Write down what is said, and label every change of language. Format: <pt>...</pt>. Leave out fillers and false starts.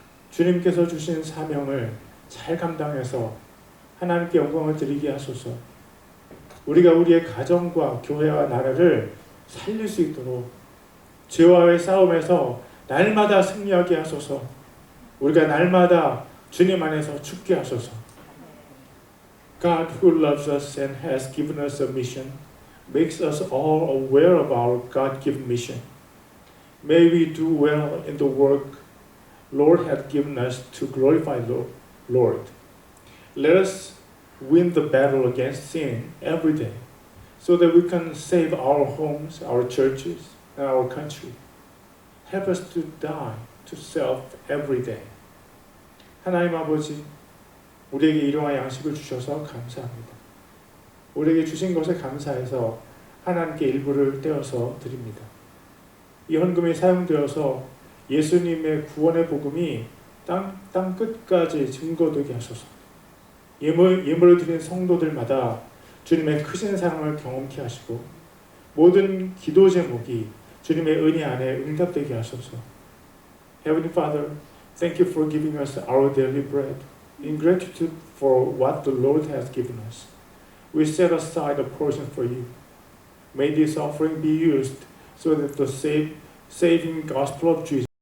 <ko>주님께서 주신 사명을 잘 감당해서 하나님께 영광을 드리게 하소서. 우리가 우리의 가정과 교회와 나라를 살릴 수 있도록 죄와의 싸움에서 날마다 승리하게 하소서. 우리가 날마다 주님 안에서 죽게 하소서.</ko> <en>God who loves us and has given us a mission makes us all aware of our God-given mission. May we do well in the work Lord has given us to glorify the Lord. Let us win the battle against sin every day so that we can save our homes, our churches, and our country. Help us to die to self every day.</en> <ko>하나님 아버지, 우리에게 일용할 양식을 주셔서 감사합니다. 우리에게 주신 것에 감사해서 하나님께 일부를 떼어서 드립니다. 이 헌금이 사용되어서 예수님의 구원의 복음이 땅 끝까지 증거되게 하소서. 예물을 드린 성도들마다 주님의 크신 사랑을 경험케 하시고 모든 기도 제목이 주님의 은혜 안에 응답되게 하소서.</ko> <en>Heavenly Father, thank you for giving us our daily bread. In gratitude for what the Lord has given us, we set aside a portion for you. May this offering be used so that the saving gospel of Jesus</en>